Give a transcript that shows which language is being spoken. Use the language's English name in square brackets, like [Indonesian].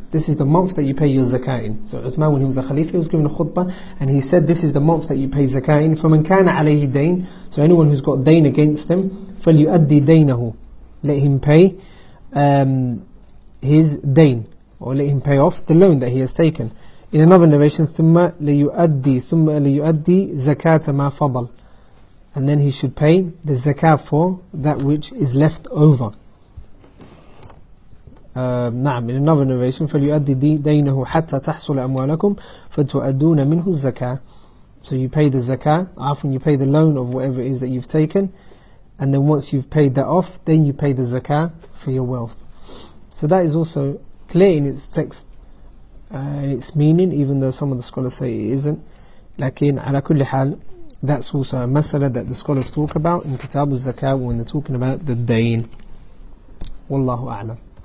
[English] This is the month that you pay your zakah in. So Uthman, when he was a Khalifa, he was given a khutbah, and he said, this is the month that you pay zakah in. [Arabic] فَمَنْ كَانَ عَلَيْهِ دَيْنٍ. [English] So anyone who's got dain against them, [Arabic] فَلْيُؤَدِّي دَيْنَهُ. [English] Let him pay his dain, or let him pay off the loan that he has taken. In another narration, [Arabic] ثُمَّ لِيُؤَدِّي زَكَاةَ مَا فَضَلْ. [English] And then he should pay the zakah for that which is left over. [Arabic] نعم, [English] in another narration, [Arabic] فَلْيُؤَدِّي دَيْنَهُ حَتَّى تَحْصُلَ أَمْوَالَكُمْ فَتُؤَدُّونَ مِنْهُ الزَّكَاةِ. [English] So you pay the zakah, after you pay the loan of whatever it is that you've taken, and then once you've paid that off, then you pay the zakah for your wealth. So that is also clear in its text and its meaning, even though some of the scholars say it isn't. [Arabic] لكن على كل حال, [English] that's also a masala that the scholars talk about in Kitab al-Zakah when they're talking about the dain. Wallahu a'lam.